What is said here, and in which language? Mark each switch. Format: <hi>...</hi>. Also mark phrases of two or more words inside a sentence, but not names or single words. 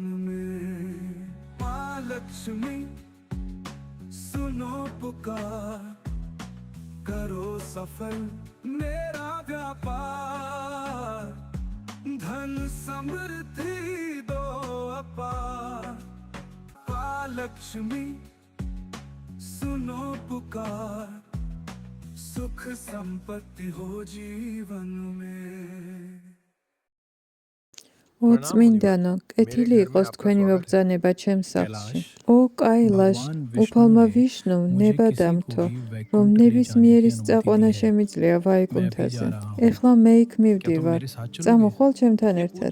<hi>में माँ लक्ष्मी सुनो पुकार करो सफल मेरा व्यापार धन समृद्धि दो अपार माँ लक्ष्मी सुनो पुकार सुख संपत्ति हो जीवन में</hi> <ka>ო წმინდანო, კეთილი იყოს თქვენი მობრძანება ჩემს სახლში. ო კაილაშ, უფალმა ვიშნუმ ნებადამთო, რომ ნებისმიერი სწაყვანა შემიძლია ვაიკუნთაზე. ეხლა მე იქ მივდივარ. წამოხვალ ჩემთან ერთად.</ka>